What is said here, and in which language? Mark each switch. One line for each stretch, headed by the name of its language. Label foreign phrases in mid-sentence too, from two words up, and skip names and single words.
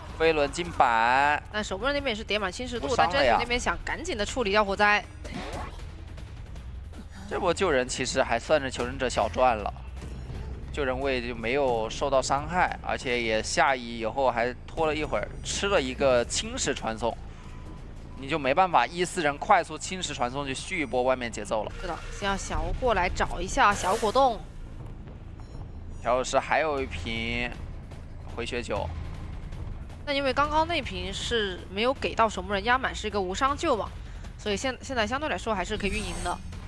Chinese: 飞輪進板，但守墓人那邊也是疊滿侵蝕度，但真人那邊想趕緊的處理掉火災。這波救人其實還算是求生者小賺了，救人位就沒有受到傷害，而且也下移以後還拖了一會兒，吃了一個侵蝕傳送。你就没办法14人快速侵蚀传送去续一波外面节奏了。是的，先要小吴过来找一下小果冻。调酒师还有一瓶回血酒，那因为刚刚那瓶是没有给到守墓人压满，是一个无伤救嘛，所以现在相对来说还是可以运营的。